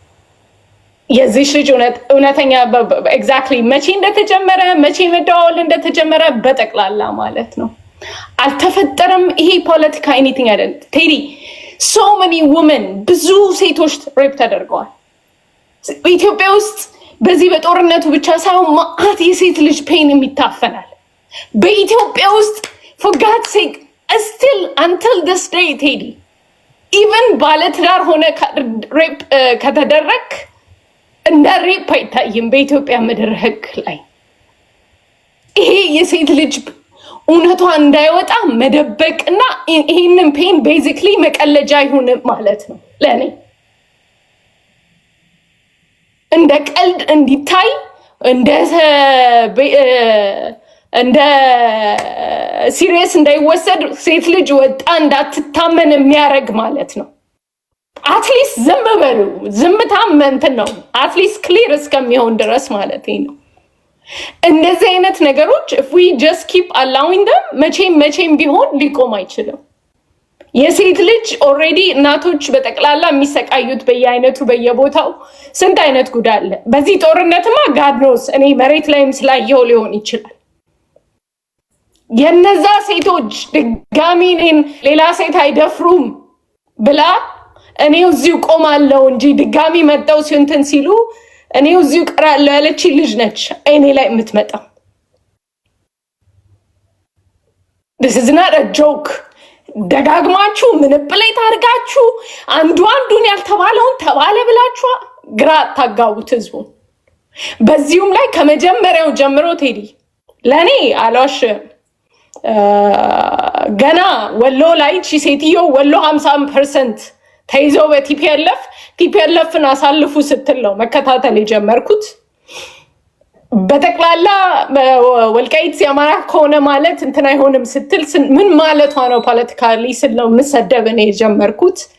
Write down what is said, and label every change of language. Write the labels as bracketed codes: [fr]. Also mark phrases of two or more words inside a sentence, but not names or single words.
[am] የዚህ ልጅ እውነተኛ ኤግዛክትሊ መቼ እንደተጀመረ መቼ መደዋወል እንደተጀመረ በጠቅላላ ማለት ነው አልተፈጠረም። ይሄ ፖለቲካ ኤኒቲንግ አይደለም ቴዲ። [en] so many women [am] ብዙ ሴቶች ሬፕ ተደርገዋል ኢትዮጵያ ውስጥ። በዚህ በጦርነቱ ብቻ ሳይሆን ማአት የሴት ልጅ ፔን የሚታፈናል በኢትዮጵያ ውስጥ። [en] for God's sake still until this day [am] ቴዲ even ባለትዳር ሆነ ሬፕ ከተደረግ እንደ ሬፕ አይታይም በኢትዮጵያ ምድር ህግ ላይ። ይሄ የሴት ልጅ እውነቷ እንዳይወጣ መደበቅና ይሄንን [en] pain basically [am] መቀለጃ ይሁን ማለት ነው ለኔ። እንደ ቀልድ እንዲታይ እንደ ሲሪየስ እንዳይወሰድ ሴት ልጅ ወጣ እንዳትታመን የሚያደርግ ማለት ነው። አትሊስት ዝም በሉ። ዝምታም እንትን ነው [en] at least clear [am] እስከሚሆን ድረስ ማለት ነው። እንደዚህ አይነት ነገሮች [en] if we just keep allowing them [am] መቼም ቢሆን ሊቆም አይችልም። የሴት ልጅ ኦልሬዲ እናቶች በጠቅላላ የሚሰቃዩት በየአይነቱ በየቦታው ስንት አይነት ጉዳይ አለ። በዚህ ጦርነትማ [en] God knows [am] እኔ መሬት ላይም ስላየው ሊሆን ይችላል። የነዛ ሴቶች ድጋሚ ሌላ ሴት አይደፍሩም ብላ እኔው እዚሁ ቆማለሁ እንጂ ድጋሚ መጣው ሲንተን ሲሉ እኔው እዚሁ ቀራለሁ ያለች ልጅ ነች እኔ ላይ የምትመጣው። [en] this is not a joke። [am] ደጋግማችሁ ምንፕሌት አድርጋችሁ አንዱን ያልተባለውን ተባለ ብላችሁ ግራ ታጋቡት ህዝቡ። በዚሁም ላይ ከመጀመሪያው ጀምሮ ቴዲ ለኔ አላሽ ገና ወሎ ላይ እቺ ሴትዮ ወሎ 50% ተይዘው በቲፒኤልኤፍን አሳልፉ ስትል ነው መከታተል የጀመርኩት። በጠቅላላ ወልቃይት የአማራ ከሆነ ማለት እንትን አይሆንም ስትል ምን ማለቷ ነው ፖለቲካሊ ስል ነው የምሰደብ እኔ የጀመርኩት።